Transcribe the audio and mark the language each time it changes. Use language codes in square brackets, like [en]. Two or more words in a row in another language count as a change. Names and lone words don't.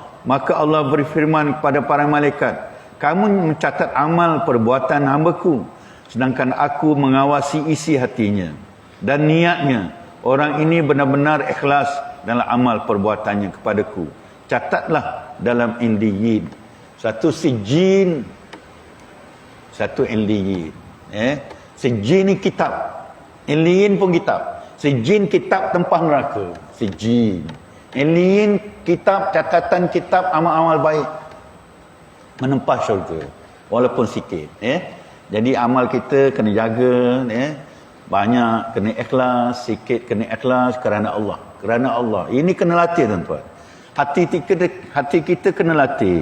[ms] Maka Allah berfirman kepada para malaikat, kamu mencatat amal perbuatan hambaku, sedangkan aku mengawasi isi hatinya dan niatnya. Orang ini benar-benar ikhlas dalam amal perbuatannya kepadaku. Catatlah dalam Indiyyin. Satu sijin, satu Indiyyin. Sijin ni kitab, Indiyyin pun kitab. Sijin kitab tempah neraka, sijin. Indiyyin kitab, catatan kitab amal-amal baik menempah syurga, walaupun sikit. Jadi amal kita kena jaga, banyak kena ikhlas, sikit kena ikhlas kerana Allah. Kerana Allah. Ini kena latih tuan-tuan. Hati kita kena latih.